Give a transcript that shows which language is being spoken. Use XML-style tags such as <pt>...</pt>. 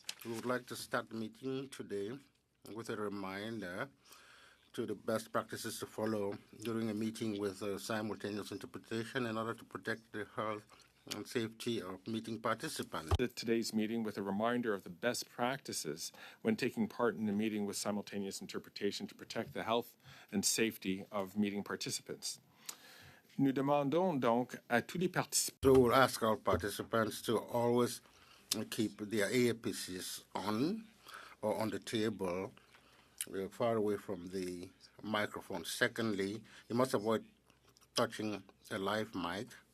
<en>We would like to start the meeting today with a reminder to the best practices to follow during a meeting with simultaneous interpretation in order to protect the health and safety of meeting participants. Today's meeting with a reminder of the best practices when taking part in the meeting with simultaneous interpretation to protect the health and safety of meeting participants.</en> <fr>Nous demandons donc à tous les participants.</fr> <en>So we'll ask all participants to always keep their earpieces on or on the table, far away from the microphone. Secondly, you must avoid touching a live mic.</en>